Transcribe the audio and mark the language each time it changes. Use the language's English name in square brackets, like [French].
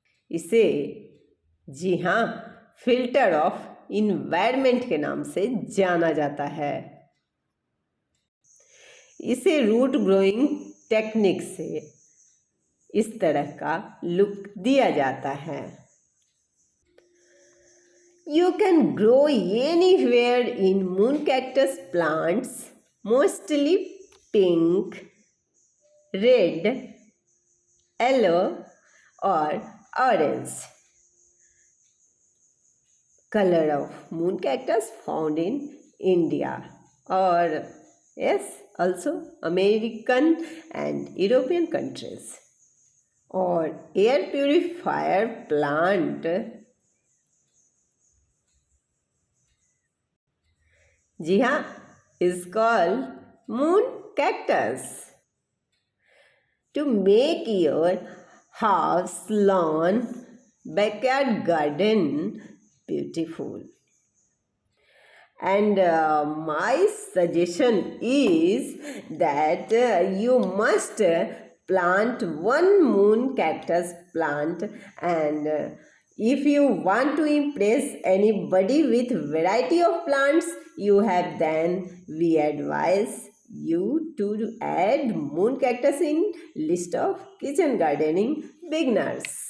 [Hindi] इसे, जी हाँ, [English] filter of environment [Hindi] के नाम से जाना जाता है। इसे [English] root growing technique [Hindi] से इस तरह का लुक दिया जाता है। [English] You can grow anywhere in moon cactus plants, mostly pink, red, yellow or orange color of moon cactus found in India, or yes, also American and European countries. [Hindi] और [English] air purifier plant, [Hindi] जी हाँ, [English] is called moon cactus. To make your house, lawn, backyard garden beautiful. And my suggestion is that you must plant one moon cactus plant, and if you want to impress anybody with variety of plants you have, then we advise you to add moon cactus in list of kitchen gardening beginners.